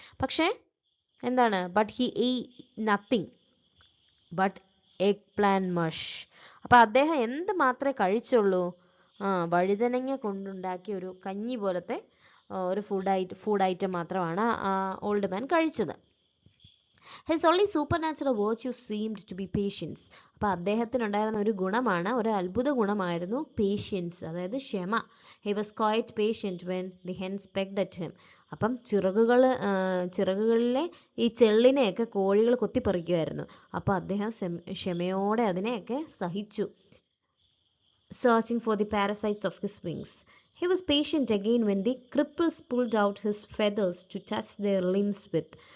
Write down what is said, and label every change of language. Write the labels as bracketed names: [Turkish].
[Malayalam] പക്ഷേ എന്താണ്, [English] But he nothing but egg plan mush. [Malayalam] അപ്പം അദ്ദേഹം എന്ത് മാത്രമേ കഴിച്ചുള്ളൂ, വഴുതനങ്ങ കൊണ്ടുണ്ടാക്കിയ ഒരു കഞ്ഞി പോലത്തെ ഒരു ഫുഡ് ഐറ്റം മാത്രമാണ് ആ ഓൾഡ് മാൻ കഴിച്ചത്. [English] His only supernatural virtue seemed to be patience. [Malayalam] അപ്പോൾ അദ്ദേഹത്തിനുണ്ടായിരുന്ന ഒരു ഗുണമാണ്, ഒരു അത്ഭുത ഗുണമായിരുന്നു പേഷ്യൻസ്, അതായത് ക്ഷമ. [English] He was quite patient when the hens pecked at him. [Malayalam] അപ്പം ചിറകുകളിലെ ഈ ചെള്ളിനെയൊക്കെ കോഴികൾ കൊത്തിപ്പറിക്കുമായിരുന്നു. അപ്പോൾ അദ്ദേഹം ക്ഷമയോടെ അതിനെയൊക്കെ സഹിച്ചു. [English] Searching for the parasites of his wings. He was patient again when the cripples pulled out his feathers to touch their limbs with.